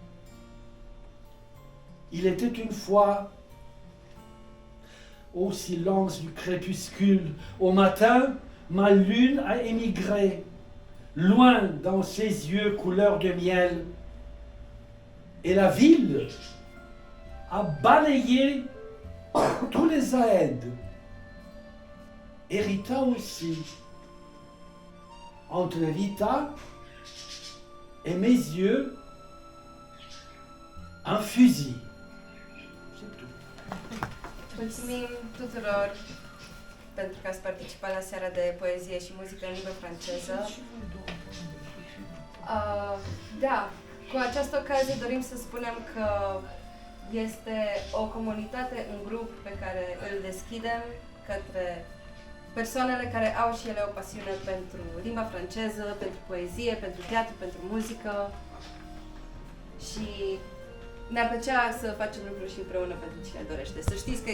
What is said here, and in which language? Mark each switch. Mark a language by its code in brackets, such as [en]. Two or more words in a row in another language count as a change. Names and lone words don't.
[fr] Il était une fois, au silence du crépuscule, au matin, ma lune a émigré, loin dans ses yeux couleur de miel, et la ville a balayé tous les aèdes, et Rita aussi. Entre Rita et mes yeux, un fusil. C'est tout. [ro] Mulțumim tuturor pentru că ați participat la seara de poezie și muzică în limba franceză. Da, cu această ocazie dorim să spunem că este o comunitate, un grup pe care îl deschidem către persoanele care au și ele o pasiune pentru limba franceză, pentru poezie, pentru teatru, pentru muzică și ne-ar plăcea să facem lucruri și împreună pentru cine dorește.